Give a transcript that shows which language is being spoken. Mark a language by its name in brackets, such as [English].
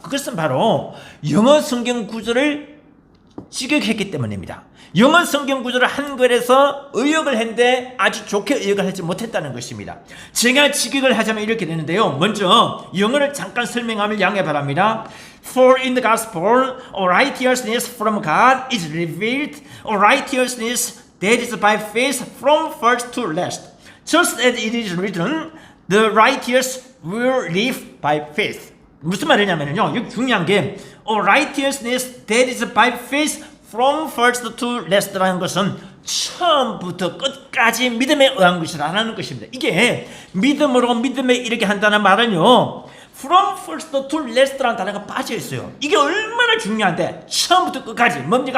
[Korean] 그것은 바로 영어 성경 구절을 직역했기 때문입니다. 영어 성경 구절을 한글에서 의역을 했는데 아주 좋게 의역을 하지 못했다는 것입니다. 제가 직역을 하자면 이렇게 되는데요. 먼저 영어를 잠깐 설명하면 양해 바랍니다. [English] For in the gospel, all righteousness from God is revealed, all righteousness that is by faith from first to last. Just as it is written, the righteous will live by faith. [Korean] 무슨 말이냐면요. 여기 중요한 게 all righteousness that is by faith from first to last 라는 것은 처음부터 끝까지 믿음에 의한 것이라는 것입니다. 이게 믿음으로 믿음에 이르게 한다는 말은요. From first to last 라는 단어가 빠져 있어요. 이게 얼마나 중요한데 처음부터 끝까지 뭡니까?